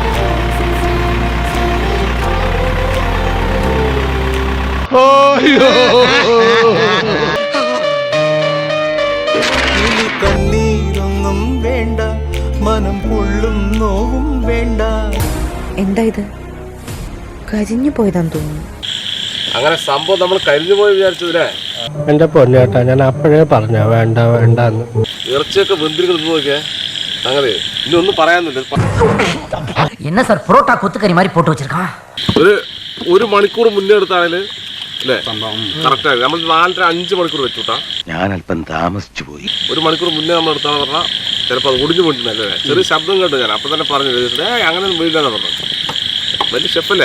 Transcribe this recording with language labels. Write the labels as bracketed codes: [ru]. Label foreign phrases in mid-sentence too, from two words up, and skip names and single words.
[ml] കണ്ണീരൊന്നും വേണ്ട, മനം പൊള്ളും നോവും വേണ്ട. എന്താ ഇത്? കരിഞ്ഞു പോയതാന്ന് തോന്നുന്നു. അങ്ങനെ സംഭവം നമ്മൾ കരിഞ്ഞു പോയി വിചാരിച്ചതില്ലേ? എന്റെ പൊന്നേട്ടാ, ഞാൻ അപ്പോഴേ പറഞ്ഞ വേണ്ട വേണ്ടെന്ന്. ഇറച്ചിയൊക്കെ വെന്തിരിക്കുന്നത് നോക്കിയേ. അങ്ങനെ ഇനി ഒന്നും പറയാനില്ല. [ta] என்ன சார் புரோட்டா கொத்துக்கறி மாதிரி போட்டு வச்சிருக்கான்? [ml] ഒരു മണിക്കൂർ മുന്നേ എടുത്താണേല് അല്ലേ കറക്റ്റ് ആയി. നമ്മൾ 4-5 മണിക്കൂർ വെച്ചുട്ടാ. ഞാൻ അല്പം താമസിച്ചു പോയി. 1 മണിക്കൂർ മുന്നേ നമ്മൾ എടുത്താന്ന് പറഞ്ഞാൽ ചിലപ്പോൾ അത് ഒടിഞ്ഞു പോയിട്ടുണ്ടല്ലേ. ചെറിയ ശബ്ദം കേട്ടു ഞാൻ. അപ്പൊ തന്നെ പറഞ്ഞു അങ്ങനെ ഒന്നും വീടില്ലാന്ന് പറഞ്ഞു. വലിയ ഷെഫല്ലേ?